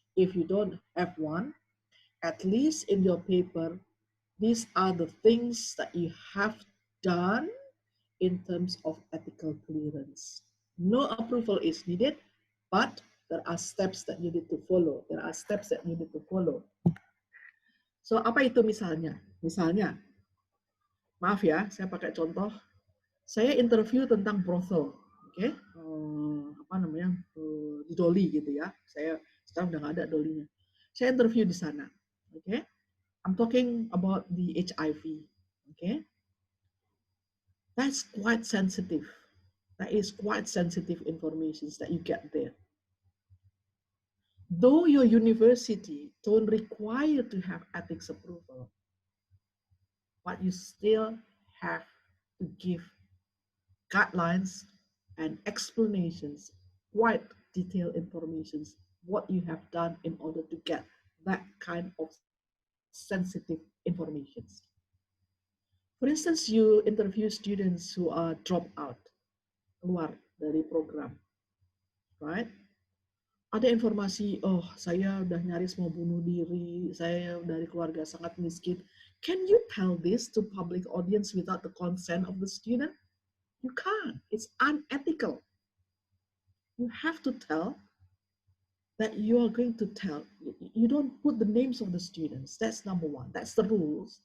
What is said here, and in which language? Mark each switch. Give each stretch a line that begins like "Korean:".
English: If you don't have one, at least in your paper, these are the things that you have done in terms of ethical clearance. No approval is needed, but there are steps that you need to follow. There are steps that you need to follow.
Indonesian: So apa itu misalnya? Misalnya, maaf ya, saya pakai contoh. Saya interview tentang brothel, oke? Apa namanya, di Doli gitu ya. Saya sekarang udah nggak ada Dolinya. Saya interview di sana, oke?
English: I'm talking about the HIV, okay? That's quite sensitive. That is quite sensitive information that you get there. Though your university don't require to have ethics approval, but you still have to give guidelines and explanations, quite detailed information, what you have done in order to get that kind of sensitive information. For instance, you interview students who are dropped out,
Indonesian: keluar dari program,
English: right?
Indonesian: Ada informasi, oh saya udah nyaris mau bunuh diri, saya dari keluarga sangat miskin.
English: Can you tell this to public audience without the consent of the student? You can't. It's unethical. You have to tell that you are going to tell. You don't put the names of the students. That's number one. That's the rules.